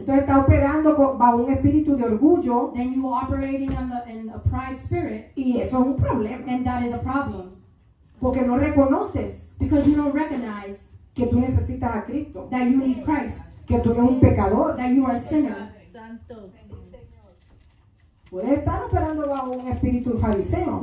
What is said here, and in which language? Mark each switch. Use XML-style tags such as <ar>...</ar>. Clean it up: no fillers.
<es>entonces estás operando bajo un espíritu de orgullo</es> <en>then you are operating in a pride spirit,</en> <es>y eso es un problema.</es> <en>and that is a problem</en> <es>Porque no reconoces</es> <en>because you don't recognize</en> <es>que tú necesitas a Cristo,</es> <en>that you need Christ,</en> <es>que tú eres un pecador.</es> <en>that you are a sinner.</en> <es>Santo. Puedes estar operando bajo un espíritu fariseo.</es>